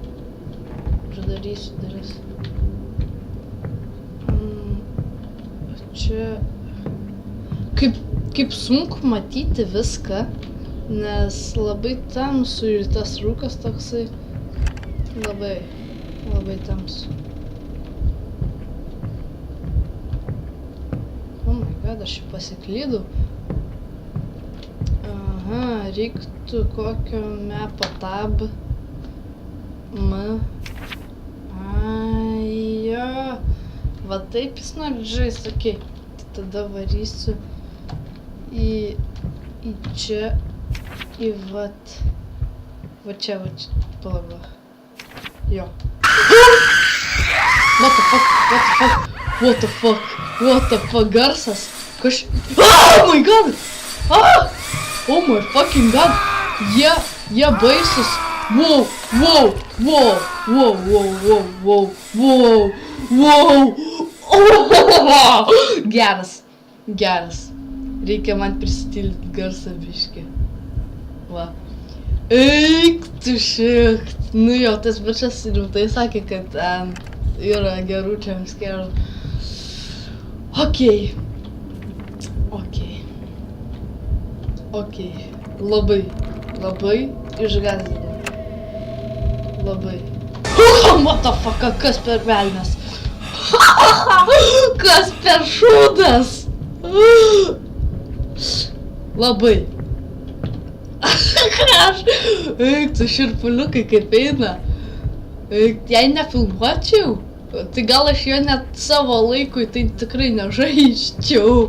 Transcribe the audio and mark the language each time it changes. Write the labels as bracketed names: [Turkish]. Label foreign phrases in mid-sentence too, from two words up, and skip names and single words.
[Lithuanian] Uždarysiu duris. Čia... Kaip sunku matyti viską, nes labai tamsu ir tas rūkas toksai labai tamsu. [English] Oh my god, [Lithuanian] aš čia pasiklydau. Aha, reiktų kokio mepo tab. Ai, jo. Va taip jis nori žaisti, okei. Tada varysiu į čia, į vat. Va čia, palauk. Jo. [English] What the fuck, garsas. Oh my god! Oh my fucking god! [Lithuanian] Jie baisus! Wow! Geras. Reikia man prisitildyti garsą biškį. Va. Eik tu šikt. Nu jo, tas bičas rimtai sakė, kad yra gerų jumpscare'ų. Okei. Okei. Labai išgąsdino. Labai. [English] What the fuck, [Lithuanian] kas per velnias? Kas per šūdas? Labai. Aš. Eik, tu širpuliukai kaip eina. Eik, jei nefilmuočiau, tai gal aš jo net savo laikui tai tikrai nežaisčiau.